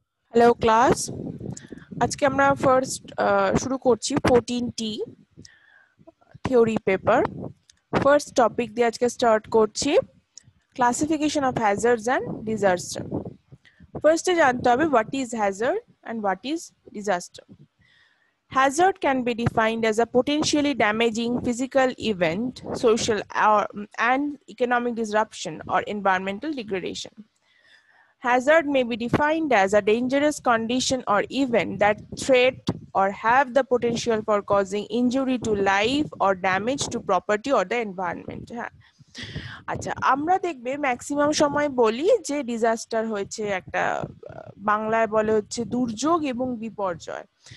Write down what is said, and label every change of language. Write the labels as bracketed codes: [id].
[bn] Hello class, আজকে আমরা first শুরু করছি 14টি থিওরি পেপার। ফার্স্ট টপিক দিয়ে আজকে স্টার্ট করছি, classification of hazards and disaster. ফার্স্টে জানতে হবে [en] What is hazard and what is disaster. Hazard can be defined as a potentially damaging physical event, social and economic disruption or environmental degradation. Hazard may be defined as a dangerous condition or event that threat or have the potential for causing injury to life or damage to property or the environment. [bn] হ্যাঁ, আচ্ছা, আমরা দেখবে maximum সময় বলি যে disaster হয়েছে একটা, বাংলায় বলে হচ্ছে দুর্যোগ এবং বিপর্যয়।